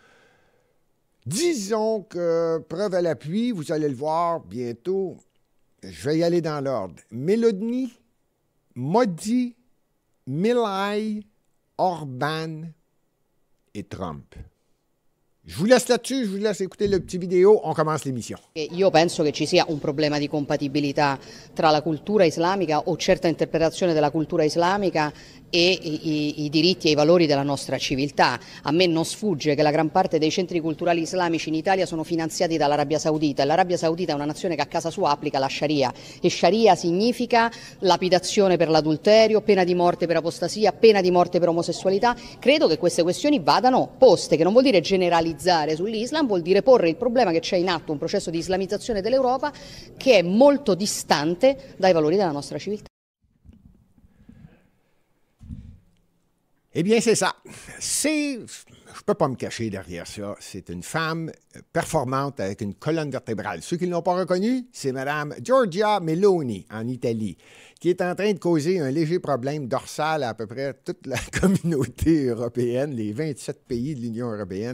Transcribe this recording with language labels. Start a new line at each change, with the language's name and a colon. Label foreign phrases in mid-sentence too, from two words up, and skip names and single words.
French: Disons que, preuve à l'appui, vous allez le voir bientôt, je vais y aller dans l'ordre. Mélanie, Modi, Milei, Orban et Trump. Je vous laisse là-dessus, je vous laisse écouter le petit vidéo, on commence l'émission.
Italian: Io penso che ci sia un problema di compatibilità tra la cultura islamica o certa interpretazione della cultura islamica e i diritti e i valori della nostra civiltà. A me non sfugge che la gran parte dei centri culturali islamici in Italia sono finanziati dall'Arabia Saudita e l'Arabia Saudita è una nazione che a casa sua applica la Sharia e Sharia significa lapidazione per l'adulterio, pena di morte per apostasia, pena di morte per omosessualità. Credo che queste questioni vadano poste, che non vuol dire generalizzare sull'Islam, vuol dire porre il problema che c'è in atto un processo di islamizzazione dell'Europa che è molto distante dai valori della nostra civiltà.
French: Eh bien, c'est ça. Je ne peux pas me cacher derrière ça. C'est une femme performante avec une colonne vertébrale. Ceux qui ne l'ont pas reconnue, c'est Mme Giorgia Meloni en Italie, qui est en train de causer un léger problème dorsal à peu près toute la communauté européenne, les 27 pays de l'Union européenne.